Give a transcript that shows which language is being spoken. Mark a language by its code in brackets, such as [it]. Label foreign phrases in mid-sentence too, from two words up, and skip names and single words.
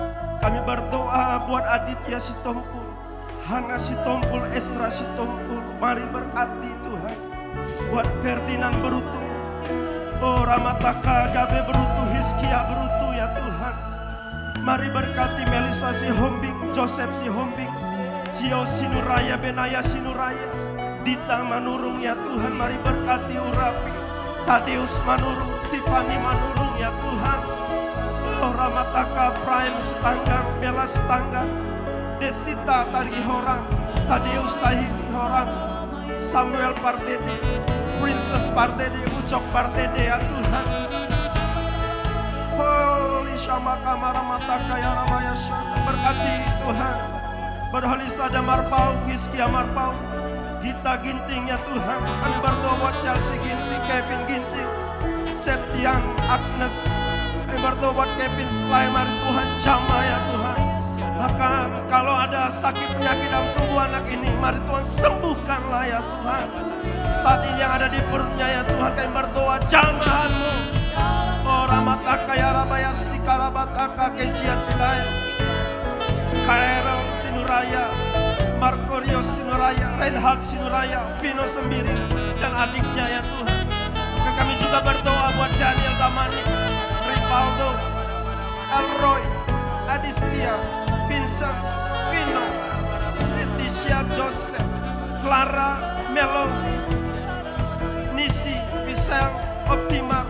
[id] Kami berdoa buat Aditya Sitompul, Hana Sitompul, Estra Sitompul. Mari berkati Tuhan. Buat Ferdinand Berutu, oh Ramataka Gabe Berutu, Hiskia Berutu ya Tuhan. Mari berkati Melisa Sihombing, Joseph Sihombing, Cio Sinuraya, Benaya Sinuraya, Dita Manurung ya Tuhan. Mari berkati Urapi, Tadeus Manurung, Tiffany Manurung ya Tuhan. Oh Ramataka Prime Setanggang, Bella Setanggang, Desita Tarihorang, Tadeus Tarihorang, Samuel Pardede, Princess Pardede, Ucok Pardede ya Tuhan. Holy Shamaka Maramataka ya Ramaya Shana. Berkati Tuhan Berholisa ada Marpau, Giskia Marpau, Gita Ginting ya Tuhan. Kami berdoa buat Chelsea Ginting, Kevin Ginting, Septian Agnes. Kami berdoa buat Kevin Selain. Mari Tuhan jamah ya Tuhan. Bahkan kalau ada sakit penyakit dalam tubuh anak ini, mari Tuhan sembuhkanlah ya Tuhan. Saat ini yang ada di perutnya ya Tuhan, kami berdoa jamah-Mu. Oh Ramataka ya Rabaya Sikarabataka Kejiat Silaya, Karero Sinuraya, Markorio Sinuraya, Reinhard Sinuraya, Vino Sembiri dan adiknya ya Tuhan. Dan kami juga berdoa buat Daniel Damani, Rivaldo, Elroy, Adistia, Vincent, Vino, Leticia Joseph, Clara, Melo, Nisi, Michelle, Optima.